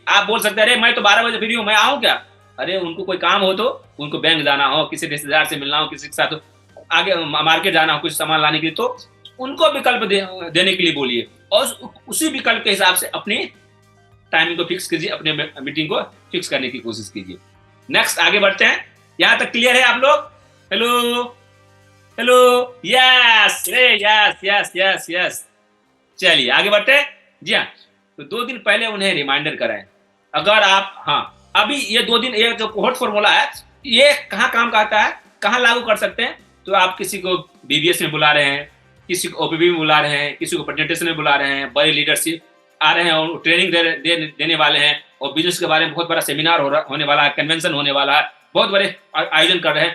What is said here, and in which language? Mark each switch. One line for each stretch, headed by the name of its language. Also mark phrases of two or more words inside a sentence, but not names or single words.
Hindi: आप बोल सकते हैं अरे मैं तो 12 बजे फ्री हूँ, मैं आऊँ क्या? अरे उनको कोई काम हो, तो उनको बैंक जाना हो, किसी रिश्तेदार से मिलना हो, किसी के साथ आगे मार्केट जाना हो कुछ सामान लाने के लिए, तो उनको विकल्प देने के लिए बोलिए और उसी विकल्प के हिसाब से अपनी टाइमिंग को फिक्स कीजिए, अपने मीटिंग को फिक्स करने की कोशिश कीजिए। नेक्स्ट आगे बढ़ते हैं। यहां तक क्लियर है आप लोग?
English: hello hello, yes yes yes yes yes.
Hindi: चलिए आगे बढ़ते हैं। जी हाँ, तो 2 दिन पहले उन्हें रिमाइंडर कराएं। अगर आप, हाँ अभी ये 2 दिन, ये जो
English: cohort formula
Hindi: है, ये कहाँ काम का आता है, कहाँ लागू कर सकते हैं? तो आप किसी को बीबीएस में बुला रहे हैं, किसी को ओपीबी में बुला रहे हैं, किसी को प्रेजेंटेशन में बुला रहे हैं, बड़े लीडरशिप आ रहे हैं और ट्रेनिंग देने वाले हैं, और बिजनेस के बारे में बहुत बड़ा सेमिनार होने वाला है, कन्वेंशन होने वाला है, बहुत बड़े आयोजन कर रहे हैं।